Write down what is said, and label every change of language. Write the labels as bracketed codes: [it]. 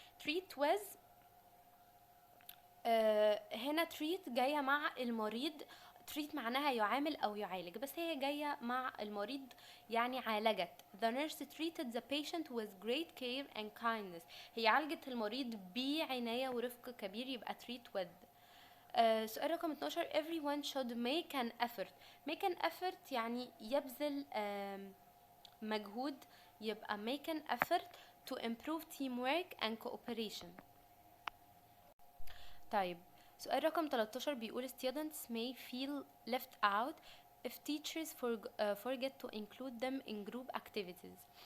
[ar] treat with هنا treat جاية مع المريض. treat معناها يعامل أو يعالج، بس هي جاية مع المريض يعني عالجت. [en] the nurse treated the patient with great care and kindness. [ar] هي عالجت المريض بعناية ورفق كبير، يبقى treat with. سؤال رقم [en] 12 everyone should make an effort. make an effort [ar] يعني يبذل مجهود، يبقى [en] make an effort to improve teamwork and cooperation. [ar] طيب سؤال رقم 13 بيقول [en] students may feel left out if teachers forget to include them in group activities.